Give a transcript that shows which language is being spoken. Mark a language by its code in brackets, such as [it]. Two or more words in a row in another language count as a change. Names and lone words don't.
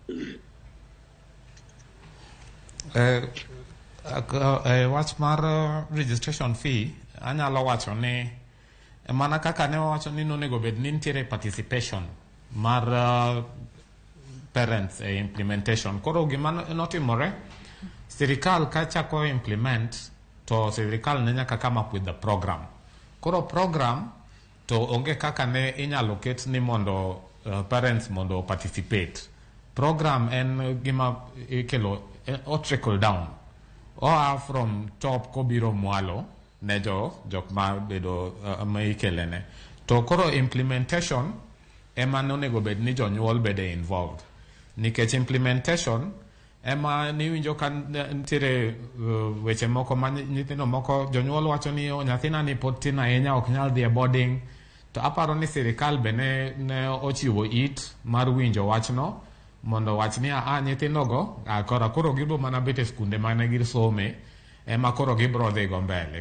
[luo] Wach mar [en] registration fee [luo] anyalo wacho ni mana kaka ne wacho ni nonego bed ni nitiere participation mar parents e implementation. Koro gima notimore sirikal ka chako implement to sirikal ne nyaka [en] come up with the program. [luo] Koro program to onge kaka ne inyalo ket ni mondo parents mondo participate. Program en gima ikelo o [en] trickle down or from top [luo] kobiro mwalo ne jok ma bedo maikelene. To koro implementation ema nonego bed ni jonyuol bede involved. nikech implementation ema niwinjo ka nitiere weche moko ma nyithindo moko jonyuol wacho ni nyathina ni pod tin ahinya ok nyal dhi e boarding, to aparo ni sirikal be ne ochiwo it mar winjo wachno mondo wach ni nyithindogo koro gibo mana bet e skunde mane gisome ema koro gibro dhi go mbele.